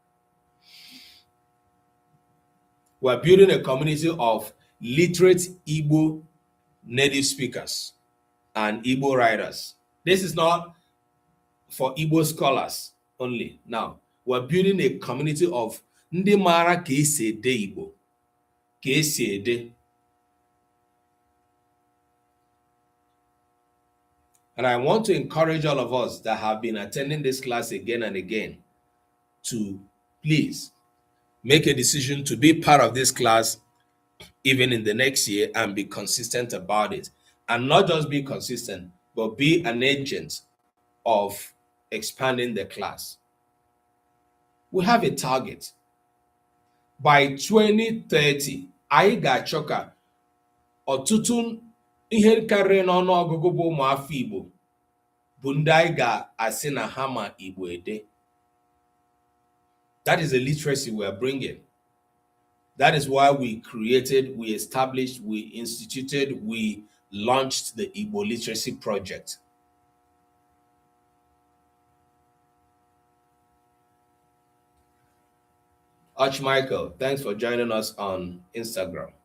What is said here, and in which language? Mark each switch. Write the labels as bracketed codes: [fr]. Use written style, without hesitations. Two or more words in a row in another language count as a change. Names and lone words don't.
[en] We're building a community of literate Igbo native speakers and Igbo writers. This is not for Igbo scholars only. Now, we're building a community of [ig] ndị mara ka esi ede Igbo, ka esi ede. [en] And I want to encourage all of us that have been attending this class again and again to please make a decision to be part of this class even in the next year and be consistent about it. And not just be consistent, but be an agent of expanding the class. We have a target. By 2030, [ig] anyị ga-achọ ka ọtụtụ ihe karịrị n'ọnụọgụgụ bụ ụmụafọ Igbo bụ ndị anyị ga-asị na ha ma Igbo ede. [en] That is the literacy we are bringing. That is why we created, we established, we instituted, we launched the Igbo Literacy Project. Arch Michael, thanks for joining us on Instagram.